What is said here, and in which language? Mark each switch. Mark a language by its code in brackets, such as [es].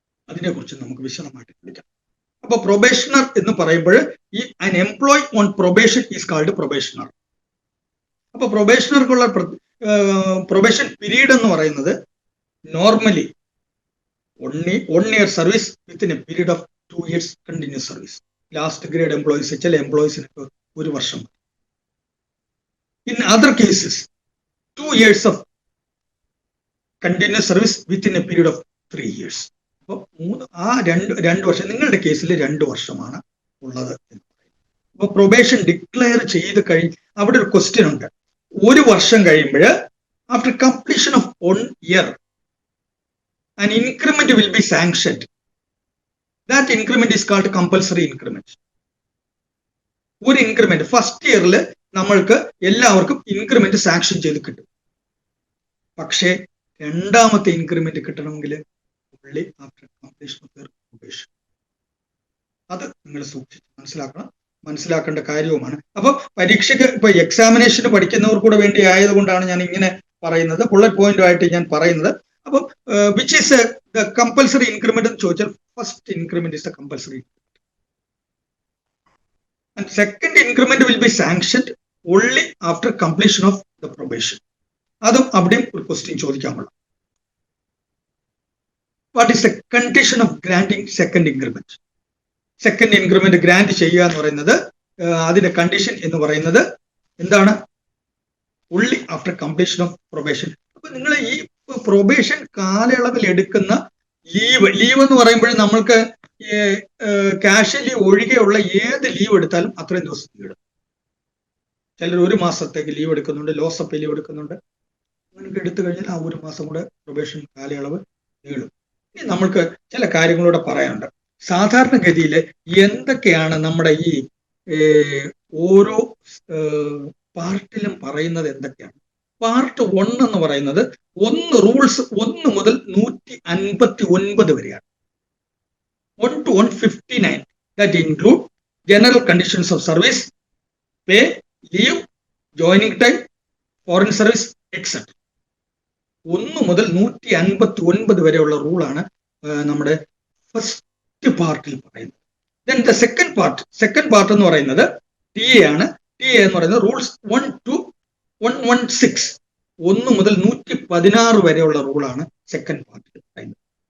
[ml] അതിനെക്കുറിച്ച് നമുക്ക് വിശദമായിട്ട് പഠിക്കാം. അപ്പൊ പ്രൊബേഷണർ എന്ന് പറയുമ്പോൾ ഈ [en] an employee on probation is called [ml] probationer. അപ്പൊ പ്രൊബേഷണർക്കുള്ള പ്രൊബേഷൻ പീരീഡ് എന്ന് പറയുന്നത് [en] Normally 1 year service within a period of 2 years continuous service. [ml] Last grade employees, ചില എംപ്ലോയീസിനൊക്കെ 1 വർഷം. [en] In other cases 2 years of continuous service within a period of 3 years. [ml] അപ്പോൾ രണ്ട് വർഷം, നിങ്ങളുടെ കേസിൽ 2 വർഷമാണ് ഉള്ളത് എന്ന് പറയും. അപ്പോൾ പ്രൊബേഷൻ ഡിക്ലെയർ ചെയ്ത് അവിടെ ഒരു ക്വസ്റ്റ്യൻ ഉണ്ട്. 1 വർഷം കഴിയുമ്പോൾ [en] After completion of 1 year an increment will be sanctioned. That increment is called compulsory increment. [ml] ഒരു ഇൻക്രിമെന്റ് ഫസ്റ്റ് ഇയറിൽ നമ്മൾക്ക് എല്ലാവർക്കും ഇൻക്രിമെന്റ് സാങ്ഷൻ ചെയ്ത് കിട്ടും. പക്ഷേ രണ്ടാമത്തെ ഇൻക്രിമെന്റ് കിട്ടണമെങ്കിൽ [en] only after completion of their probation. [ml] അത് നിങ്ങൾ സൂക്ഷിച്ച് മനസ്സിലാക്കേണ്ട കാര്യവുമാണ്. അപ്പൊ പരീക്ഷയ്ക്ക് ഇപ്പൊ എക്സാമിനേഷന് പഠിക്കുന്നവർ കൂടെ വേണ്ടി ആയതുകൊണ്ടാണ് ഞാൻ ഇങ്ങനെ പറയുന്നത്, ബുള്ളറ്റ് പോയിന്റുമായിട്ട് ഞാൻ പറയുന്നത്. [en] അപ്പം which is the compulsory increment [ml] എന്ന് ചോദിച്ചാൽ [en] First increment is the compulsory and second increment will be sanctioned only after completion of the probation. [ml] അതും അവിടെയും ഒരു question ചോദിക്കാമുള്ള. [en] What is the condition of granting second increment? [ml] Second increment grand ചെയ്യുക എന്ന് പറയുന്നത് അതിന്റെ condition എന്ന് പറയുന്നത് എന്താണ്? [en] only after completion of probation. [ml] അപ്പൊ നിങ്ങൾ ഈ പ്രൊബേഷൻ കാലയളവിൽ എടുക്കുന്ന ലീവ് എന്ന് പറയുമ്പോൾ നമ്മൾക്ക് ക്യാഷ് ലീവ് ഒഴികെയുള്ള ഏത് ലീവ് എടുത്താലും അത്രയും ദിവസം ലീവ് എടുക്കും. ചിലർ 1 മാസത്തേക്ക് ലീവ് എടുക്കുന്നുണ്ട്, ലോസ് ഓഫ് ലീവ് എടുക്കുന്നുണ്ട്. അങ്ങനെ എടുത്തു കഴിഞ്ഞാൽ ആ 1 മാസം കൂടെ പ്രൊബേഷൻ കാലയളവ് നീളും. ഇനി നമ്മൾക്ക് ചില കാര്യങ്ങളൂടെ പറയാനുണ്ട്. സാധാരണഗതിയിൽ എന്തൊക്കെയാണ് നമ്മുടെ ഈ ഓരോ പാർട്ടിലും പറയുന്നത് എന്തൊക്കെയാണ്? പാർട്ട് 1 എന്ന് പറയുന്നത് റൂൾസ് 1 മുതൽ 159 വരെയാണ്. [en] 1 to 159 that include general conditions of service, pay, leave, joining time, foreign service, etc. [ml] 1 മുതൽ 159 വരെയുള്ള റൂളാണ് നമ്മുടെ ഫസ്റ്റ് പാർട്ടിൽ പറയുന്നത്. [en] then the second part [ml] എന്ന് പറയുന്നത് [en] TA ആണ്. [ml] TA എന്ന് പറയുന്നത് റൂൾസ് 1 to 116, 1 മുതൽ 116 വരെയുള്ള റൂളാണ് സെക്കൻഡ് പാർട്ടിൽ പറയുന്നത്.